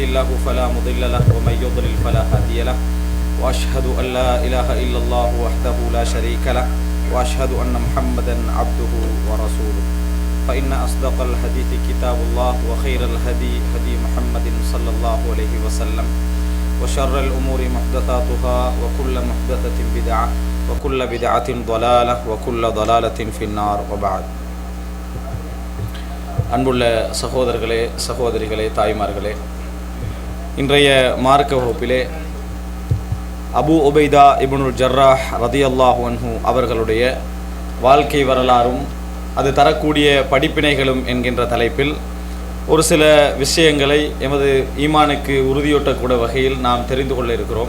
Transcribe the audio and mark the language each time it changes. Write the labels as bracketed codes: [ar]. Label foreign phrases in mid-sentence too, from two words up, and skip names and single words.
[ar] الله فلا مضل له ومن يضلل فلا هادي له وأشهد أن لا إله إلا الله وحده لا شريك له وأشهد أن محمدا عبده ورسوله فإن أصدق الحديث كتاب الله وخير الهدي هدي محمد صلى الله عليه وسلم وشر الأمور محدثاتها وكل محدثة بدعة وكل بدعة ضلالة وكل ضلالة في النار وبعد. [ta] அன்புள்ள சகோதரர்களே, சகோதரிகளே, தாய்மார்களே, இன்றைய மார்க்க வகுப்பிலே அபு உபைதா இப்னுல் ஜர்ராஹ் [ar] رضي الله عنه [ta] அவர்களுடைய வாழ்க்கை வரலாறும் அது தரக்கூடிய படிப்பினைகளும் என்கின்ற தலைப்பில் ஒரு சில விஷயங்களை எமது ஈமானுக்கு உறுதியூட்டக்கூடிய வகையில் நாம் தெரிந்து கொள்ள இருக்கிறோம்.